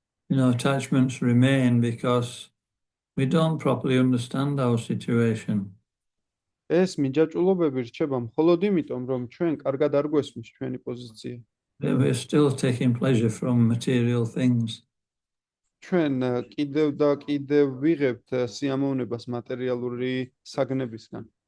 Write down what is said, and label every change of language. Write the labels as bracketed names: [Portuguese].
[English] Attachments remain because we don't properly understand our situation. [Georgian] ეს მიჯაჭვულობები რჩება მხოლოდ იმიტომ, რომ ჩვენ კარგად არ გვესმის ჩვენი პოზიცია. [English] We're still taking pleasure from material things. [Georgian] ჩვენ კიდევ და კიდევ ვიღებთ სიამოვნებას მატერიალური საგნებისგან.